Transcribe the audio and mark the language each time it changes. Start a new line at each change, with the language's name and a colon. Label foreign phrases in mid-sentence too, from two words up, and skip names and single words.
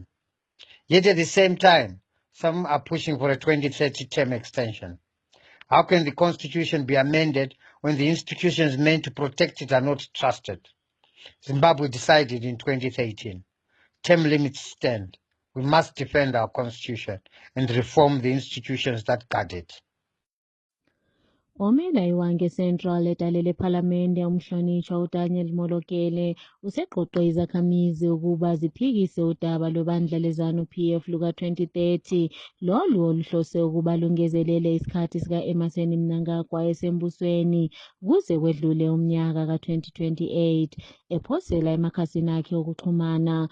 English: Yet at the same time, some are pushing for a 2030 term extension. How can the Constitution be amended when the institutions meant to protect it are not trusted? Zimbabwe decided in 2013. Term limits stand. We must defend our constitution and reform the institutions that guard it.
North Ndebele: Omela iwange Central edalela ePhalamende umhlonishwa uDaniel Molokele useqoqe izakhamizi ukuba ziphikise udaba lobandla lezanu PF luka 2030 lolu oluhlose ukuba lungezelele isikhathi sika Emmerson Mnangagwa esembusweni kuze kwedlule umnyaka ka2028 ephosela emakhasini akhe okuxhumana.